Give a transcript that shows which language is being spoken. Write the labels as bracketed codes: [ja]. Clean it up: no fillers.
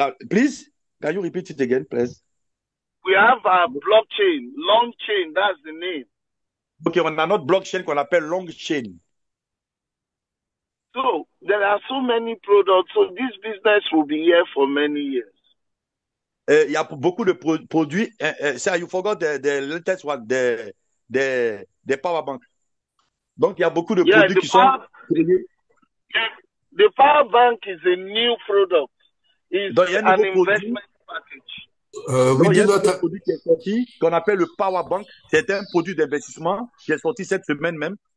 [en] Please, can you repeat it again, please? We have our blockchain, long chain, that's the name. [fr] Ok, on a notre blockchain qu'on appelle long chain. [en] So there are so many products, so this business will be here for many years. [fr] Il y a beaucoup de produits. [en] You forgot the latest one, the power bank. [fr] Donc il y a beaucoup de produits qui sont. [en] The power bank is a new product. It's an investment package. [fr] Il y a un produit qui est sorti qu'on appelle le Power Bank. C'est un produit d'investissement qui est sorti cette semaine même.